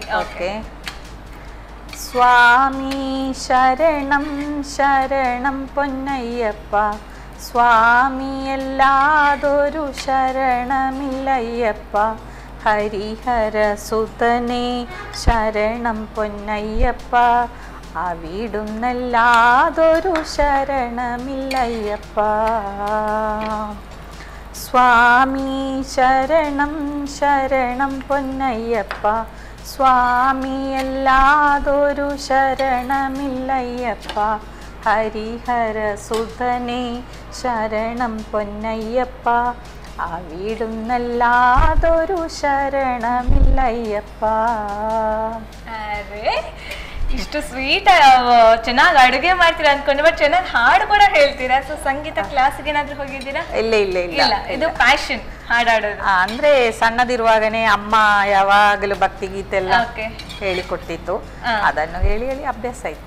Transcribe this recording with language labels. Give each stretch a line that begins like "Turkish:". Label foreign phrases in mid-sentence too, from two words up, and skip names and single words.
Malayalam: ಓಕೆ. സ്വാമി ശരണം ശരണം പൊന്നയ്യപ്പ, സ്വാമി എല്ലാദൊരു ശരണമില്ലയ്യപ്പ, ഹരിഹര സുതനേ ശരണം പൊന്നയ്യപ്പ, അവിടുന്നല്ലാതൊരു ശരണമില്ലയ്യപ്പ. സ്വാമി ശരണം ശരണം പൊന്നയ്യപ്പ, സ്വാമിയല്ലാതൊരു ശരണമില്ലയ്യപ്പ, ഹരിഹര സുതനേ ശരണം പൊന്നയ്യപ്പ, അവിടുന്നല്ലാതൊരു ശരണമില്ലയ്യപ്പ.
Kannada: ಇಷ್ಟು ಸ್ವೀಟ್ ಚೆನ್ನಾಗಿ ಅಡುಗೆ ಮಾಡ್ತೀರಾ ಅನ್ಕೊಂಡೆ, ಬಟ್ ಚೆನ್ನಾಗಿ ಹಾಡು ಕೂಡ ಹೇಳ್ತೀರಾ. ಸೊ ಸಂಗೀತ ಕ್ಲಾಸ್ಗೆ ಏನಾದ್ರು ಹೋಗಿದ್ದೀರಾ? ಇಲ್ಲ ಇಲ್ಲ ಇಲ್ಲ, ಇದು ಪ್ಯಾಷನ್ ಹಾಡಾಡೋದು. ಅಂದ್ರೆ ಸಣ್ಣದಿರುವಾಗನೇ ಅಮ್ಮ ಯಾವಾಗಲೂ ಭಕ್ತಿಗೀತೆ ಎಲ್ಲ ಹೇಳಿಕೊಟ್ಟಿತ್ತು, ಅದನ್ನು ಹೇಳಿ ಹೇಳಿ ಅಭ್ಯಾಸ ಆಯ್ತು.